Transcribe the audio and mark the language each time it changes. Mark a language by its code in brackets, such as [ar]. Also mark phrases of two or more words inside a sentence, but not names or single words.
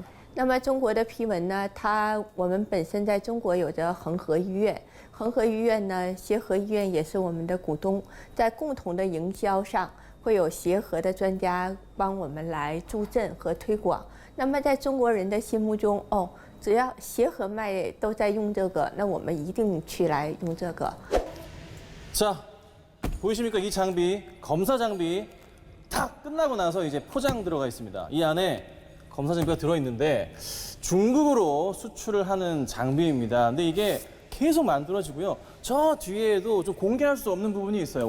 [zh] 那么中国的批文呢，我们本身在中国有着恒河医院，恒河医院呢，协和医院也是我们的股东，在共同的营销上，会有协和的专家帮我们来助阵和推广。那么在中国人的心目中，只要协和卖都在用这个，那我们一定去来用这个。 [ko] 자, 보이십니까? 이 장비, 검사 장비 다 끝나고 나서 이제 포장 들어가 있습니다. 이 안에 검사 장비가 들어있는데 중국으로 수출을 하는 장비입니다. 근데 이게 계속 만들어지고요. 저 뒤에도 좀 공개할 수 없는 부분이 있어요.